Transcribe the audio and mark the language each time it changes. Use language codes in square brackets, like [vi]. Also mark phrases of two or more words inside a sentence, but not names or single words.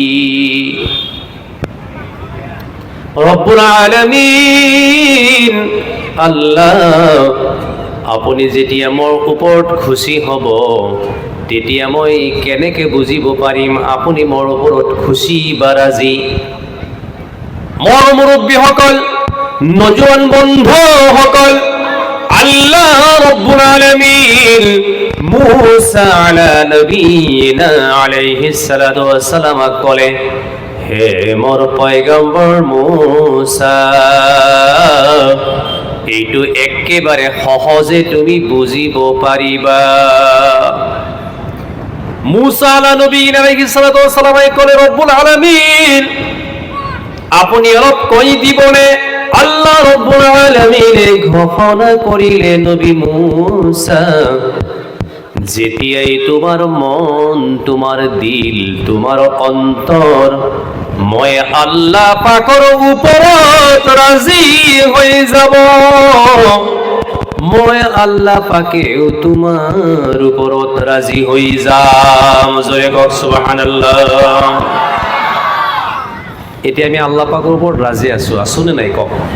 [ar] رب العالمين, [as] আল্লাহ, আপুনি যেতিয়া মোৰ ওপৰত খুশি হ'ব, তেতিয়া মই কেনেকে বুজিব পাৰিম আপুনি মোৰ ওপৰত খুশি বা ৰাজি? মোৰ মুৰব্বীসকল, নজোৱান বন্ধুসকল, আল্লাহ [ar] رب العالمين [as] মুসা [ar] على نبينا عليه الصلاة والسلام [as] ক'লে, হে মোৰ পয়গম্বৰ মুসা, এইটো একেবাৰে সহজে তুমি বুজিব পাৰিবা। মুসা [ar] على نبينا عليه الصلاة والسلام [as] ক'লে, [ar] رب العالمين, [as] আপুনি অলপ কৈ দিবনে? আল্লাহ [ar] رب العالمين [as] ঘোষণা করিলে, নবী মুসা, যেতিয়াই তোমার মন, তোমার দিল, তোমার অন্তর মই আল্লাহ পাকৰ ওপৰত ৰাজি হৈ যাব, মই আল্লাহ পাকেও তোমাৰ ওপৰত ৰাজি হৈ যাম। জয় কওক সুবহানাল্লাহ। এতিয়া আমি আল্লাহ পাকৰ ওপৰত ৰাজি আছো নে নাই কওক?